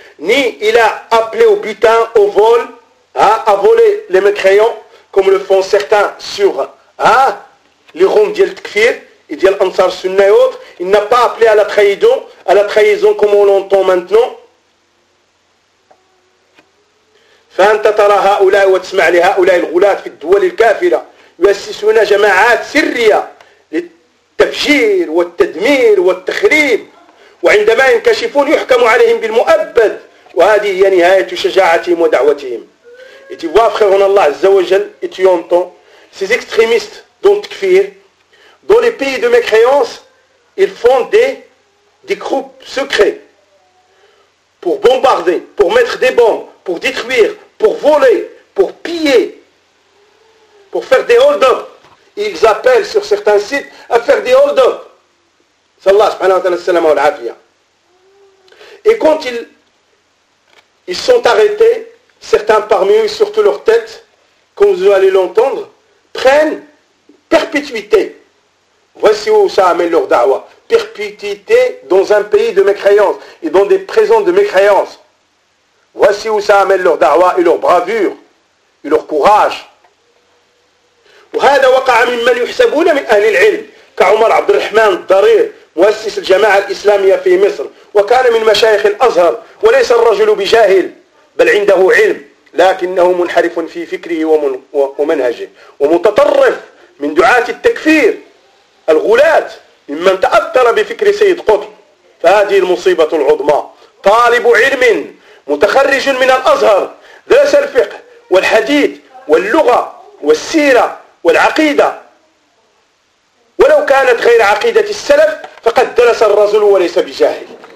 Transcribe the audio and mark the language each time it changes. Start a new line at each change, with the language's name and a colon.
French: Ni il a appelé au butin, au vol, à voler les mécréants, comme le font certains sur les ronds d'Yel Tkfir, et d'Yel Ansar Sunna et autres. Il n'a pas appelé à la trahison comme on l'entend maintenant.
Arabic: فأنت ترى هؤلاء وتسمع لهؤلاء الغلاة في الدول الكافرة يؤسسون جماعات سرية للتفجير والتدمير والتخريب وعندما ينكشفون يحكم عليهم بالمؤبد وهذه هي نهاية شجاعتهم ودعوتهم.
French: Et tu vois, frère, en Allah Azza wa Jal, et tu entends ces extrémistes dont Tkfir, dans les pays de mécréance, ils font des groupes secrets pour bombarder, pour mettre des bombes, pour détruire, pour voler, pour piller, pour faire des hold-up. Ils appellent sur certains sites à faire des hold-up.
Arabic: Sallallahu subhanahu wa ta'ala sallam wa al-afiyah.
French: Et quand ils sont arrêtés, certains parmi eux, surtout leur tête, comme vous allez l'entendre, prennent perpétuité. Voici où ça amène leur da'wa. Perpétuité dans un pays de mécréance et dans des prisons de mécréance. Voici où ça amène leur da'wa et leur bravure et leur courage.
Arabic: وهذا وقع ممن يحسبون من أهل العلم كعمر عبد الرحمن الضرير مؤسس الجماعة الإسلامية في مصر وكان من مشايخ الأزهر وليس الرجل بجاهل بل عنده علم لكنه منحرف في فكره ومنهجه ومتطرف من دعاة التكفير الغلاة ممن تأثر بفكر سيد قطب فهذه المصيبة العظمى طالب علم متخرج من الأزهر درس الفقه والحديث واللغة والسيرة والعقيدة ولو كانت غير عقيدة السلف فقد درس الرجل وليس بجاهل.